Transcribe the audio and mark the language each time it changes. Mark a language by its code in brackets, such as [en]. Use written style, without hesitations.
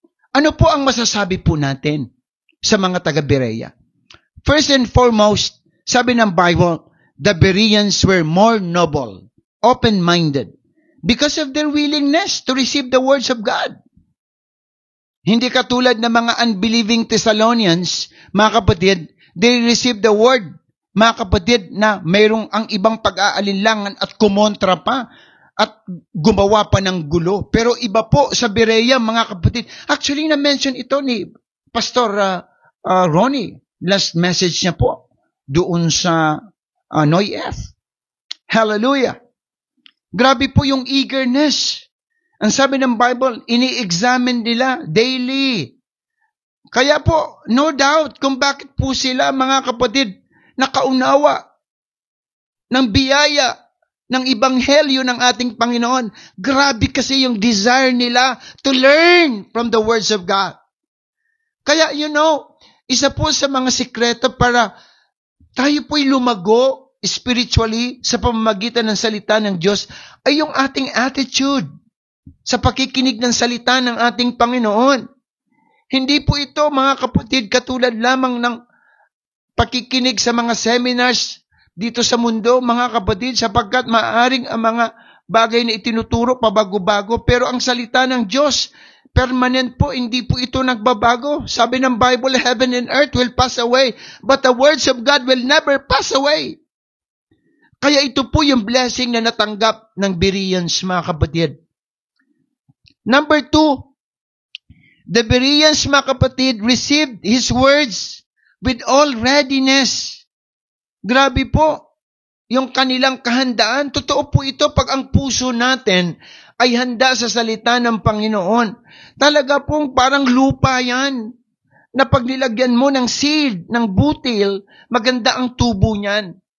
[tl] Ano po ang masasabi po natin sa mga taga-Berea? [en] First and foremost, [tl] sabi ng [en] Bible, the Bereans were more noble, open-minded, because of their willingness to receive the words of God. [tl] Hindi katulad ng mga unbelieving Thessalonians, mga kapatid, [en] they received the word, [tl] mga kapatid, na mayroong ang ibang pag-aalinlangan at kumontra pa at gumawa pa ng gulo. Pero iba po sa Berea, mga kapatid. Actually, na-mention ito ni Pastor Ronnie, last message niya po, doon sa Noy F. Hallelujah. Grabe po yung eagerness. Ang sabi ng Bible, ini-examine nila daily. Kaya po, no doubt kung bakit po sila, mga kapatid, nakaunawa ng biyaya ng Ebanghelyo ng ating Panginoon. Grabe kasi yung [en] desire nila to learn from the words of God. [tl] Kaya, isa po sa mga sikreto para tayo po'y lumago spiritually sa pamamagitan ng salita ng Diyos ay yung ating attitude sa pakikinig ng salita ng ating Panginoon. Hindi po ito, mga kapatid, katulad lamang ng pakikinig sa mga seminars dito sa mundo, mga kapatid, sapagkat maaaring ang mga bagay na itinuturo pabago-bago, pero ang salita ng Diyos, permanent po, hindi po ito nagbabago. Sabi ng [en] Bible, heaven and earth will pass away, but the words of God will never pass away. [tl] Kaya ito po yung blessing na natanggap ng Bereans, mga kapatid. [en] Number 2, the Bereans, [tl] mga kapatid, [en] received His words with all readiness. [tl] Grabe po, yung kanilang kahandaan. Totoo po ito pag ang puso natin ay handa sa salita ng Panginoon. Talaga pong parang lupa yan, na pag nilagyan mo ng seed, ng butil, maganda ang tubo niyan.